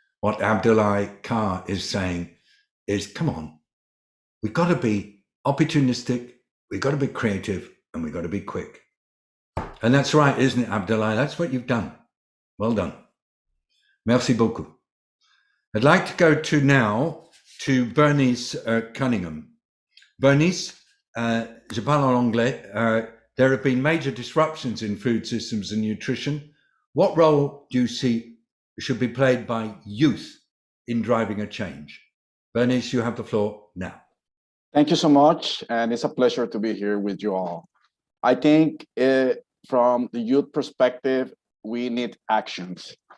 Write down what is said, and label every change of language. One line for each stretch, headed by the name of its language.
English: What Abdoulaye Carr is saying is, come on, we've got to be opportunistic, we've got to be creative, and we've got to be quick. And that's right, isn't it, Abdoulaye? That's what you've done. Well done.
French: Merci beaucoup.
English: I'd like to go to Bernice Cunningham.
French: Bernice, je parle en anglais.
English: There have been major disruptions in food systems and nutrition. What role do you see should be played by youth in driving a change? Bernice, you have the floor now. Thank you so much, and it's a pleasure to be here with you all. I think from the youth perspective, we need actions.